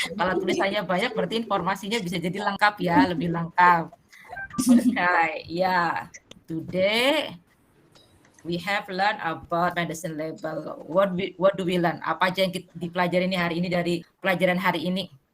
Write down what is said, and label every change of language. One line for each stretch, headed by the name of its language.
Indonesian: Kalau tulisannya banyak, berarti informasinya bisa jadi lengkap ya, lebih lengkap.
English: Okay, yeah. Today we have learned about medicine label. What do we learn?
Indonesian: Apa aja yang kita dipelajari ini hari ini dari pelajaran hari ini?